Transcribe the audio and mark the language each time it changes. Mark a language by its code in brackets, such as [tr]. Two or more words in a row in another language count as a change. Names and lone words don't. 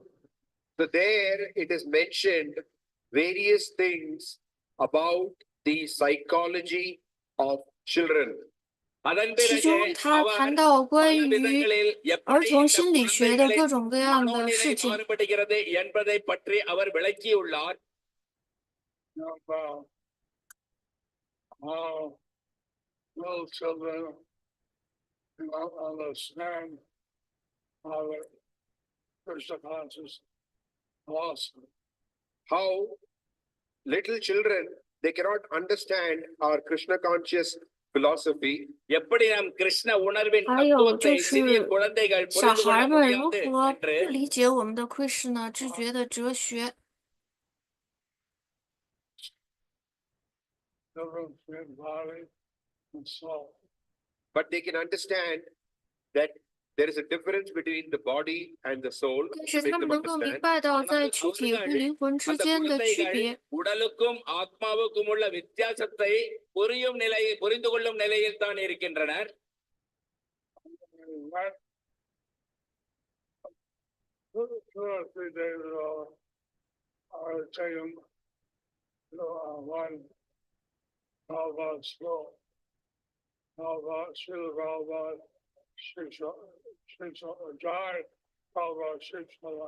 [en] So there it is mentioned various things about the psychology of children. [ta] அதன் [zh] 其 [ta] பிறகு [zh] 中他谈到关于儿童心理学的各种各样的事情。 [ta] மாறுபடுகிறது என்பதை பற்றி அவர் விளக்கியுள்ளார். [en] Little children understand how Krishna conscious philosophy. How little children, they cannot understand our Krishna conscious philosophy. [ta] எப்படி நாம் கிருஷ்ண உணர்வின் [zh] 还有 [ta] தத்துவத்தை [zh] 就 [ta] சிறிய [zh] 是 [ta] குழந்தைகள் [zh] 小 [ta] புரிந்து கொள்ள [zh] 孩们如 [ta] முடியாது [zh] 何 [ta] என்று [zh] 不理解我们的Krishna知觉的哲学。 [en] Difference between body and soul. But they can understand that there is a difference between the body and the soul. [zh] 但是 [en] Make [zh] 他们 [en] them [zh] 能够明 [en] understand. [zh] 白到在躯体和灵魂之 [ta] அந்த [zh] 间的区 [ta] குழந்தைகள் [zh] 别。 [ta] உடலுக்கும் ஆத்மாவுக்கும் உள்ள வித்தியாசத்தை புரிந்து கொள்ளும் நிலையில் தான் இருக்கின்றனர். [en] Two or 3 days ago, I was taking one Prabhupada school. Prabhupada, Srila Prabhupada, Jai Prabhupada, Shiksha.